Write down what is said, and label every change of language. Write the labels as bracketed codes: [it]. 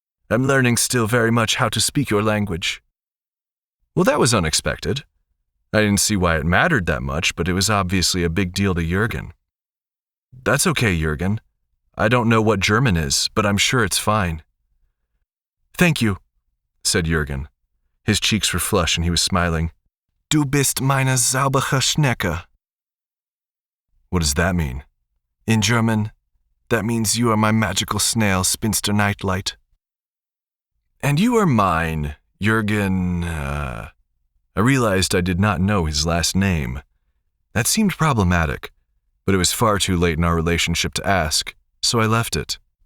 [en] I'm learning still very much how to speak your language. Well, that was unexpected. I didn't see why it mattered that much, but it was obviously a big deal to Jurgen. That's okay, Jurgen. I don't know what German is, but I'm sure it's fine. Thank you, said Jurgen. His cheeks were flush and he was smiling. [de] Du bist meine saubere Schnecke. [en] What does that mean? In German, that means you are my magical snail, Spinster Nightlight. And you are mine, Jurgen, I realized I did not know his last name. That seemed problematic, but it was far too late in our relationship to ask, so I left it.